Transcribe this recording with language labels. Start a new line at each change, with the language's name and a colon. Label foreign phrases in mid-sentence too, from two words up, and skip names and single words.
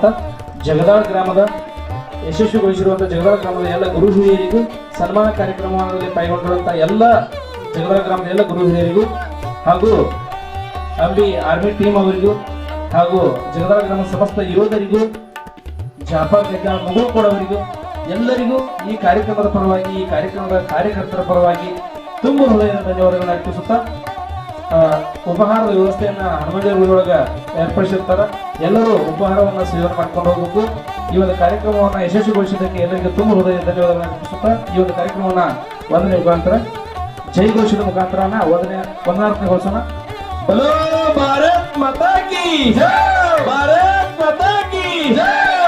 Kannada: ಜಗದಾಳ ಗ್ರಾಮದ ಯಶಸ್ವಿಗೊಳಿಸಿರುವಂಥ ಜಗದಾಳ ಗ್ರಾಮದ ಎಲ್ಲ ಗುರು ಹಿರಿಯರಿಗೂ, ಸನ್ಮಾನ ಕಾರ್ಯಕ್ರಮದಲ್ಲಿ ಪಾಲ್ಗೊಂಡಿರುವಂಥ ಎಲ್ಲ ಜಗದಾಳ ಗ್ರಾಮದ ಎಲ್ಲ ಗುರು ಹಿರಿಯರಿಗೂ ಹಾಗೂ ಅಂಬಿ ಆರ್ಮಿ ಟೀಮ್ ಅವರಿಗೂ ಹಾಗೂ ಜಗದಾಳ ಗ್ರಾಮ ಸಮಸ್ತ ಯೋಧರಿಗೂ, ಜಾಫರ್ ಮುಗುಳುಕೋಡವರಿಗೂ ಎಲ್ಲರಿಗೂ ಈ ಕಾರ್ಯಕ್ರಮದ ಪರವಾಗಿ, ಈ ಕಾರ್ಯಕ್ರಮದ ಕಾರ್ಯಕರ್ತರ ಪರವಾಗಿ ತುಂಬ ಹೃದಯದ ಧನ್ಯವಾದಗಳನ್ನು ಅರ್ಪಿಸುತ್ತಾ, ಉಪಹಾರದ ವ್ಯವಸ್ಥೆಯನ್ನ ಹನುಮಂತ ಗುಡಿಯೊಳಗೆ ಏರ್ಪಡಿಸಿರ್ತಾರೆ. ಎಲ್ಲರೂ ಉಪಹಾರವನ್ನು ಸೇವನೆ ಮಾಡ್ಕೊಂಡು ಹೋಗಬೇಕು. ಈ ಒಂದು ಕಾರ್ಯಕ್ರಮವನ್ನು ಯಶಸ್ವಿಗೊಳಿಸಿದ್ದಕ್ಕೆ ಎಲ್ಲರಿಗೂ ತುಂಬ ಹೃದಯದ ಧನ್ಯವಾದಗಳನ್ನು ಅರ್ಪಿಸುತ್ತಾ, ಈ ಒಂದು ಕಾರ್ಯಕ್ರಮವನ್ನು ವಂದನೆ ಮುಖಾಂತರ ಜೈಘೋಷದ ಮುಖಾಂತರ ವಂದನಾರ್ಪಣೆಗೊಳಿಸೋಣ.
Hindi: बोलो भारत माता की जय, भारत माता की जय.